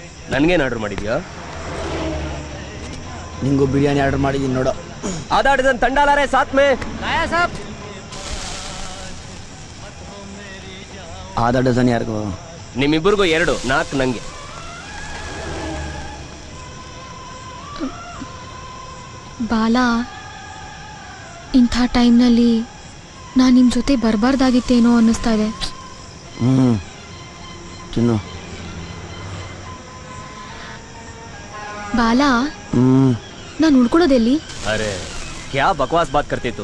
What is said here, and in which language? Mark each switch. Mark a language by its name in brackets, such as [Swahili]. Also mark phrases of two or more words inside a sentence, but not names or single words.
[Kannada] ನನ್ಗೇನ್ ಆರ್ಡರ್ ಮಾಡಿದ್ಯಾ? ನಿಂಗೂ ಬಿರಿಯಾನಿ ಆರ್ಡರ್ ಮಾಡಿದ್ದೀನಿ ನೋಡು. [Hindi] आधा डजन ठंडा ला रहे साथ में। आधा डजन [Kannada] ಯಾರಿಗೂ? ನಿಮ್ಮಿಬ್ಬರಿಗೂ 2, 4 ನಂಗೆ. ಬಾಲಾ, ಇಂಥ ಟೈಮ್ನಲ್ಲಿ ನಾನು ನಿಮ್ಮ ಜೊತೆ ಬರಬಾರ್ದಾಗಿತ್ತೇನೋ ಅನ್ನಿಸ್ತಾ ಇದೆ. ತಿನ್ನು. ಬಾಲಾ, ನಾನು ಉಳ್ಕೊಳ್ಳೋದೆಲ್ಲಿ? [Hindi] अरे क्या बकवास बात करती तू?